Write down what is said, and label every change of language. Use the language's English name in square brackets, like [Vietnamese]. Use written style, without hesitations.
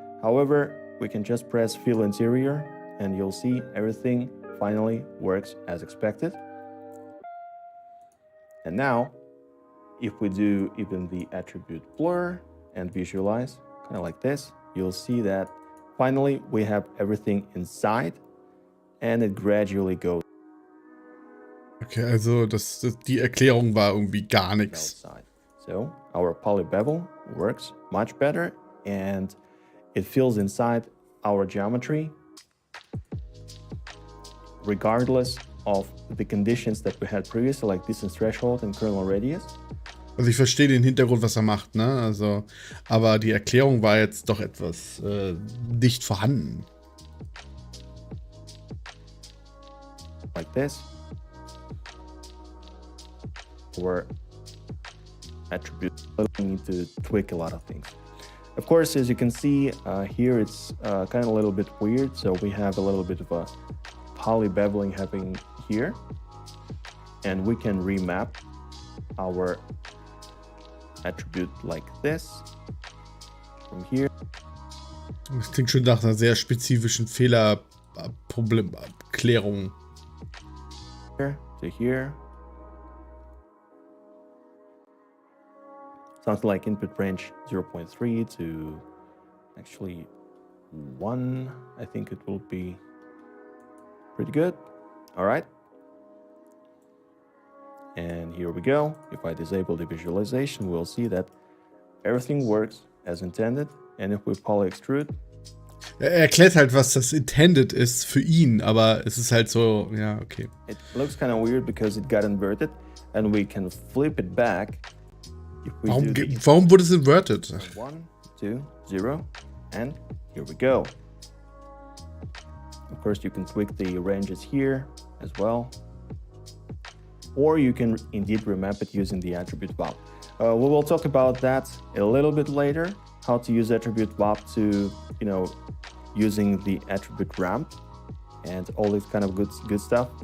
[English] However, we can just press fill interior and you'll see everything finally works as expected. And now, if we do even the attribute blur and visualize, kind of like this, you'll see that finally we have everything inside and it gradually goes. [German] Okay, also die Erklärung war irgendwie gar nichts. [English] So our poly bevel works much better and it fills inside our geometry regardless of the conditions that we had previously, like distance threshold and kernel radius. [German] Also ich verstehe den Hintergrund, was er macht, ne? Also, aber die Erklärung war jetzt doch etwas nicht vorhanden. [English] Like this. Or attribute, we need to tweak a lot of things. Of course, as you can see here, it's kind of a little bit weird. So we have a little bit of a poly beveling happening here, and we can remap our attribute like this from here. [German] Das klingt schon nach einer sehr spezifischen Fehlerproblemklärung. [English] Here to here. Something like input range 0.3 to actually 1. I think it will be pretty good. All right. And here we go. If I disable the visualization, we'll see that everything works as intended. And if we poly extrude. [German] Er erklärt halt, was das intended ist für ihn, aber es ist halt so, ja, okay. [English] It looks kind of weird because it got inverted and we can flip it back. [German] Warum wurde es inverted? [English] 1, 2, 0, and here we go. Of course, you can tweak the ranges here as well. Or you can indeed remap it using the attribute VAP. We will talk about that a little bit later, how to use attribute VAP to, using the attribute ramp and all this kind of good stuff.